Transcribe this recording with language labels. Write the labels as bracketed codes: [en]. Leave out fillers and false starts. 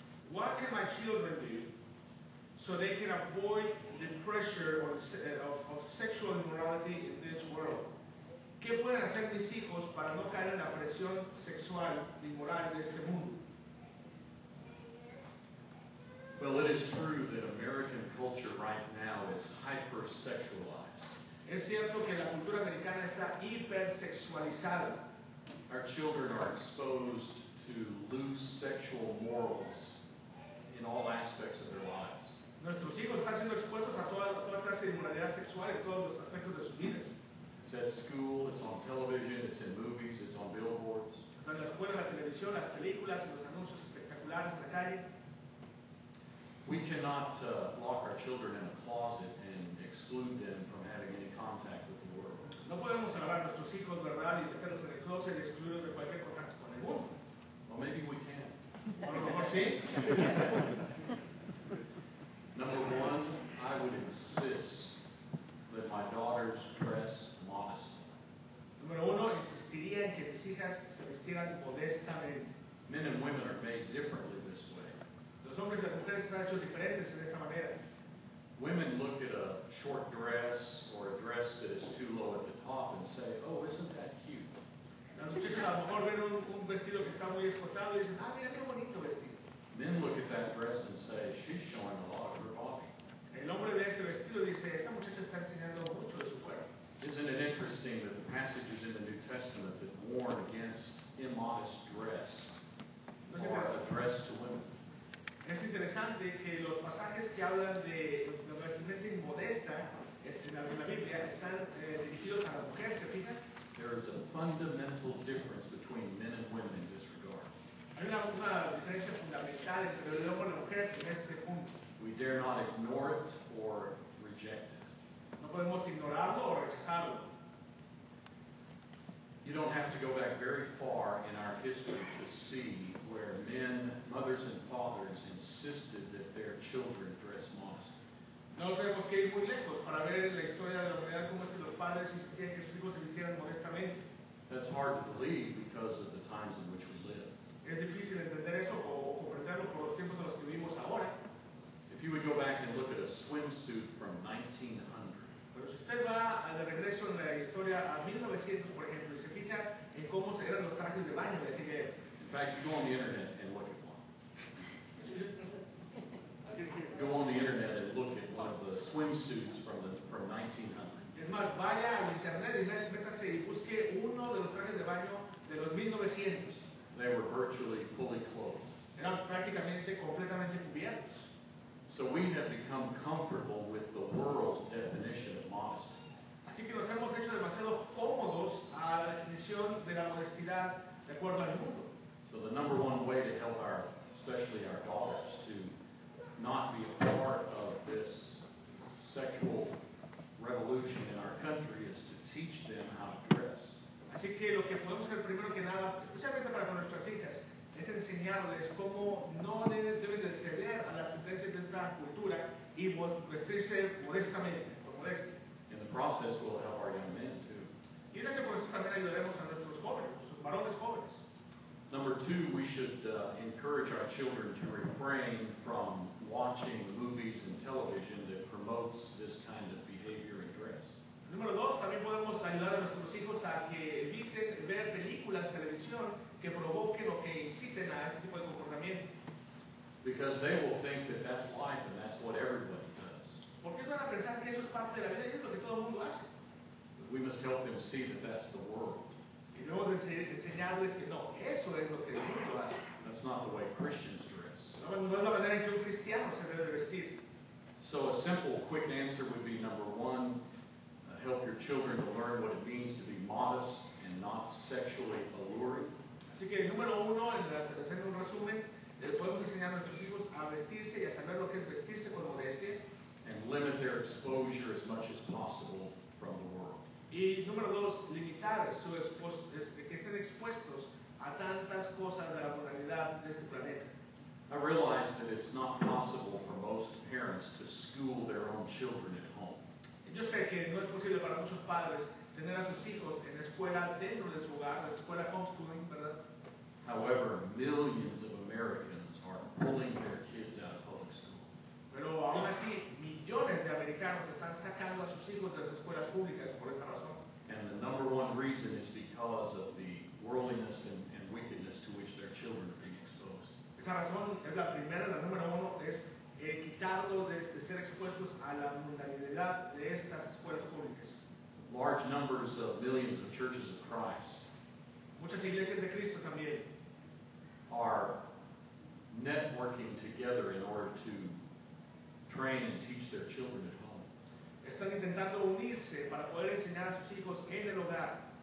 [en] What can my children do so they can avoid the pressure of sexual immorality in this world? [es] ¿Qué pueden hacer mis hijos para no caer en la presión sexual inmoral de este mundo? [en] Well, it is true that American culture right now is hypersexualized. [es] Es cierto que la cultura americana está hipersexualizada. [en] Our children are exposed to loose sexual morals in all aspects of their lives. [es] Nuestros hijos están siendo expuestos a toda clase de inmoralidad sexual en todos los aspectos de sus vidas. [en] It's at school, it's on television, it's in movies, it's on billboards. [es] Están en la escuela, en la televisión, las películas y los anuncios espectaculares en la calle. [en] We cannot lock our children in a closet and exclude them from having any contact with the world. [es] No podemos agarrar a nuestros hijos, ¿verdad?, y meterlos en el closet y excluirlos de cualquier contacto con el mundo. [en] Well, maybe we can. [es] O a lo mejor sí. [en] Number one, I would insist that my daughters dress modestly. [es] Número uno, insistiría en que mis hijas se vistieran modestamente. [en] Men and women are made differently this way. [es] Los hombres y las mujeres están hechos diferentes en esta manera. [en] Women look at a short dress or a dress that is too low at the top and say, oh, isn't that cute? [es] Las muchachas a lo mejor ven un vestido que está muy escotado y dicen, ah, mira qué bonito vestido. [en] Men look at that dress and say, she's showing a lot of her body. [es] El hombre de ese vestido dice, esta muchacha está enseñando mucho de su cuerpo. [en] Isn't it interesting that the passages in the New Testament that warn against immodest dress are addressed to women? [es] Es interesante que los pasajes que hablan de la vestimenta inmodesta en la Biblia están dirigidos a la mujer, ¿se fijan? [en] There is a fundamental difference between men and women in this regard. [es] Hay una diferencia fundamental fundamental entre el hombre y la mujer en este punto. [en] We dare not ignore it or reject it. [es] No podemos ignorarlo o rechazarlo. [en] You don't have to go back very far in our history to see where men, mothers, and fathers insisted that their children dress modestly. [es] No tenemos que ir muy lejos para ver en la historia de la humanidad cómo es que los padres insistían que sus hijos se vistieran modestamente. [en] That's hard to believe because of the times in which we live. [es] Es difícil entender eso o comprenderlo por los tiempos en los que vivimos ahora. [en] If you would go back and look at a swimsuit from 1900, [es] Pero si usted va de regreso en la historia a 1900, por ejemplo, y se fija en cómo eran los trajes de baño de aquella época. [en] in fact, you go on the internet and look at one. Go on the internet and look at one of the swimsuits from 1900. [es] Es más, vaya al internet y métase y busque uno de los trajes de baño de los 1900. [en] They were virtually fully clothed. [es] Eran prácticamente completamente cubiertos. [en] So we have become comfortable with the world's definition of modesty. [es] Así que nos hemos hecho demasiado cómodos a la definición de la modestidad de acuerdo al mundo. [en] So the number one way to help especially our daughters, to not be a part of this sexual revolution in our country is to teach them how to dress. [es] Así que lo que podemos hacer primero que nada, especialmente para con nuestras hijas, es enseñarles cómo no deben de ceder a las tendencias de esta cultura y vestirse modestamente, por modestia. [en] In the process, we'll help our young men too. [es] Y en ese proceso también ayudaremos a nuestros jóvenes, nuestros varones jóvenes. [en] Number two, we should encourage our children to refrain from watching movies and television that promotes this kind of behavior and dress. [es] Número dos, también podemos ayudar a nuestros hijos a que eviten ver películas, televisión, que provoquen o que inciten a este tipo de comportamiento. [en] Because they will think that that's life and that's what everybody does. [es] Porque ellos van a pensar que eso es parte de la vida y es lo que todo el mundo hace. [en] But we must help them see that that's the world. [es] Y debemos enseñarles que no, eso es lo que el mundo hace. [en] That's not the way Christians dress. [es] No es la manera en que un cristiano se debe de vestir. [en] So a simple, quick answer would be number one, help your children to learn what it means to be modest and not sexually alluring. [es] Así que número uno, haciendo un resumen, podemos enseñar a nuestros hijos a vestirse y a saber lo que es vestirse con modestia. [en] And limit their exposure as much as possible from the world. [es] Y número dos, limitar que estén expuestos a tantas cosas de la moralidad de este planeta. [en] I realize that it's not possible for most parents to school their own children at home. [es] Yo sé que no es posible para muchos padres tener a sus hijos en la escuela dentro de su hogar, en la escuela homeschooling, ¿verdad? [en] However, millions of Americans are pulling their kids out of public school. [es] Pero aún así, millones de americanos están sacando a sus hijos de las escuelas públicas por esa razón. [en] And the number one reason is because of the worldliness and wickedness to which their children are being exposed. [es] Esa razón es la primera, la número uno, es quitarlos de ser expuestos a la mundanalidad de estas escuelas públicas. [en] Large numbers of millions of churches of Christ [es] Muchas iglesias de Cristo también [en] are networking together in order to train and teach their children at home. [es] están intentando unirse para poder enseñar a sus hijos en el hogar.